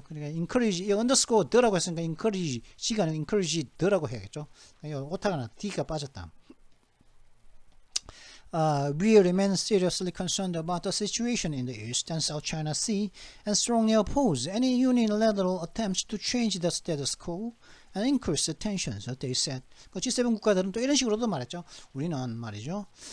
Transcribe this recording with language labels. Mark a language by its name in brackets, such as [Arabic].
[Korean] 그러니까 encourage, 이 underscore 더라고 했으니까 encourage, G가 아니고 encourage 더라고 해야겠죠. 오타가 나, D가 빠졌다. [English] We remain seriously concerned about the situation in the East and South China Sea and strongly oppose any unilateral attempts to change the status quo and increase the tensions, they said. [Korean] 그 G7 국가들은 또 이런 식으로도 말했죠. 우리는 말이죠.